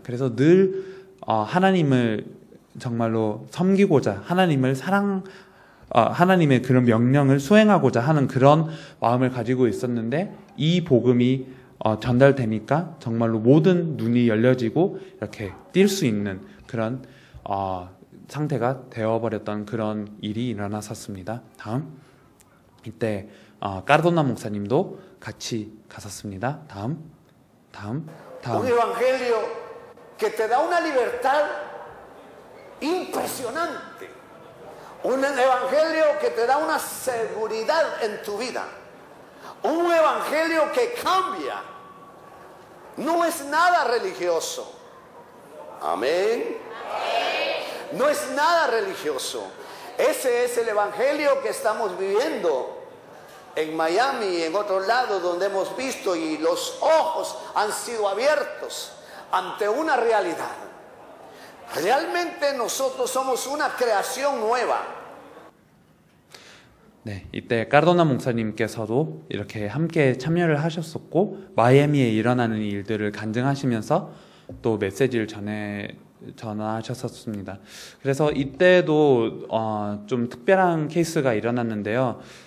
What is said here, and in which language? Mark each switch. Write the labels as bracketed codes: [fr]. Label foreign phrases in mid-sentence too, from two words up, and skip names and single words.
[ko] 그래서 늘 하나님을 정말로 섬기고자, 하나님의 그런 명령을 수행하고자 하는 그런 마음을 가지고 있었는데, 이 복음이 전달되니까 정말로 모든 눈이 열려지고 이렇게 뛸 수 있는 그런 상태가 되어버렸던 그런 일이 일어났었습니다. 이때 까르도나 목사님도 같이 갔었습니다. 다음. [es] Un evangelio que te da una libertad impresionante. Un evangelio que te da una seguridad en tu vida. Un evangelio que cambia. No es nada religioso. Amén. No es nada religioso. Ese es el evangelio que estamos viviendo en Miami y en otros lados donde hemos visto, y los ojos han sido abiertos ante una realidad. Realmente nosotros somos una creación nueva. [ko] 네, 이때 까르도나 목사님께서도 이렇게 함께 참여를 하셨었고, 마이애미에 일어나는 일들을 간증하시면서 또 메시지를 전하셨었습니다. 그래서 이때도 좀 특별한 케이스가 일어났는데요.